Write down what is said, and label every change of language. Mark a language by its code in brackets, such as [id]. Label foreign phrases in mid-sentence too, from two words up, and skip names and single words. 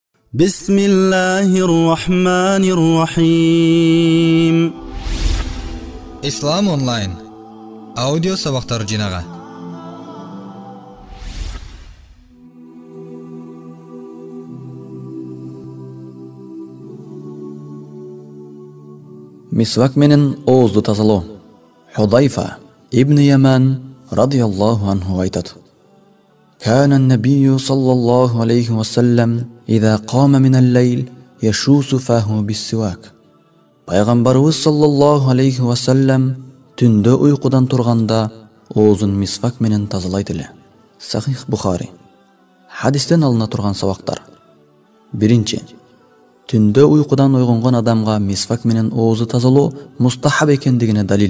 [ar] بسم الله الرحمن الرحيم. [ky] Ислам онлайн аудио сабактар жинага. Мисвак менен оозду тазалоо. [ar] Худайфа ибн Яман رضي الله عنه айтат: كان النبي صلى الله عليه وسلم إذا قام من الليل يشوس فاه بالسواك. [ky] Пайгамбарыбыз [ar] صلى الله عليه وسلم [ky] түндө уйкудан турганда оозун мисвак менен тазалайт эле. Сахих Бухари. Хадистен алына турган сабактар. Биринчи, түндө уйкудан ойгонгон адамга мисвак менен оозу тазалоо мустахаб экендигине далил.